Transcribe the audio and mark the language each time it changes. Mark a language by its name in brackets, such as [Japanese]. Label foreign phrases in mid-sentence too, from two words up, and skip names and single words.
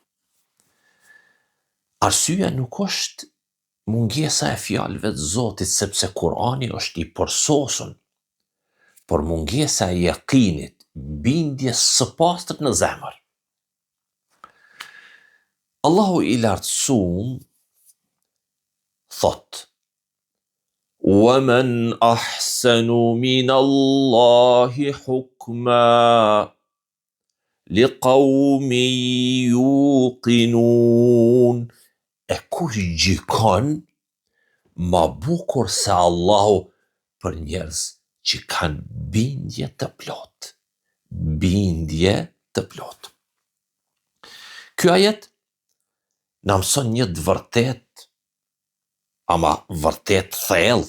[Albanian] Arsyeja nuk është mungesa e fjalëve të Zotit, sepse Kur'ani është i përsosur, por mungesa e yakinit, bindjes së pastërt në zemër. Allahu i lartësuar thot: [Arabic] وَمَنْ أَحْسَنُ مِنَ اللَّهِ حُكْمًا لِقَوْمٍ يُوقِنُونَ. [Albanian] E kush gjykon ma bukur se Allahu për njerëz që kanë bindje të plot. Bindje të plot. Ky ajet na mëson një të vërtet, ama vërtet thellë.